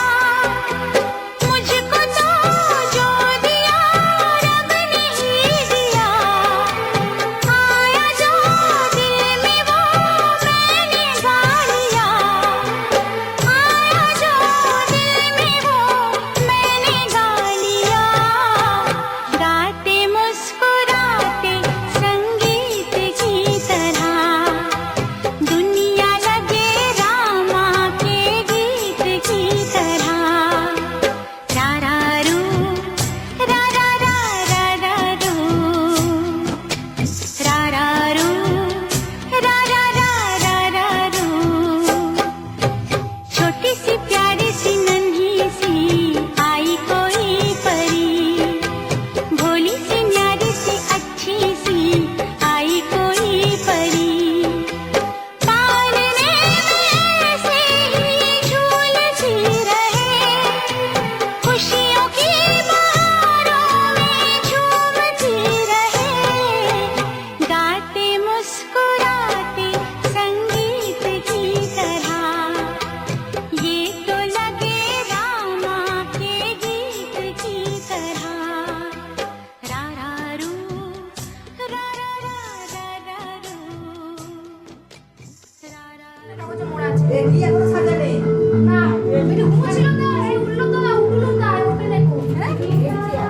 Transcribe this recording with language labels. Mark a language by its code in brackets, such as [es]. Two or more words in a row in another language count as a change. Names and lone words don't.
[hi] मुझको तो जो दिया रब ने ही दिया, आया जो दिल में वो मैंने गा लिया, आया जो दिल में वो मैंने गा लिया। गाते मुस्कुराते संगीत की तरह, दुनिया लगे रामा के गीत की तरह। रा रा रू, रा रा रा रा रा रू, रा रा रू, रा रा रा रा रा रू। छोटी सी प्यारी सी नन्ही सी आई कोई परी, भोली सी न्यारी सी अच्छी सी आई कोई परी। पालने में से ही झूलती रहे, खुशियों की बहारों में झूमती रहे, गाते मुस्कुराते संगीत की तरह। ये तो लगे रामा के गीत की तरह। रा रा रू, रा रा रा रा रा रू, रा रा। [bn] দেখি এখনো সাজা নেই। না এটা ঘুমোছিল না, এই উঠলো তো না, উঠলো না, উঠে দেখো হ্যাঁ